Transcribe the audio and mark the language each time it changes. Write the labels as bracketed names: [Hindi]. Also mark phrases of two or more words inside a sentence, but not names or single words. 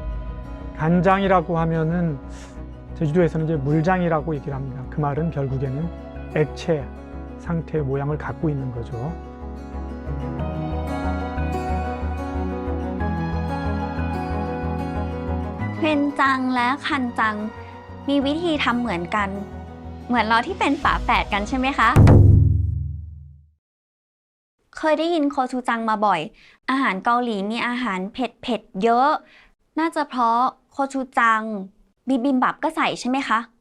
[Korean] 간장이라고 하면은 제주도에서는 이제 물장이라고 얘기를 합니다. 그 말은 결국에는 액체 상태의 모양을 갖고 있는 거죠. [Thai] 된장 และคันจัง มีวิธีทำเหมือนกัน เหมือนเราที่เป็นฝาแฝดกันใช่ไหมคะ เคยได้ยินโคชูจังมาบ่อย อาหารเกาหลีมีอาหารเผ็ดๆเยอะ น่าจะเพราะโคชูจัง บิบิมบับก็ใส่ใช่ไหมคะ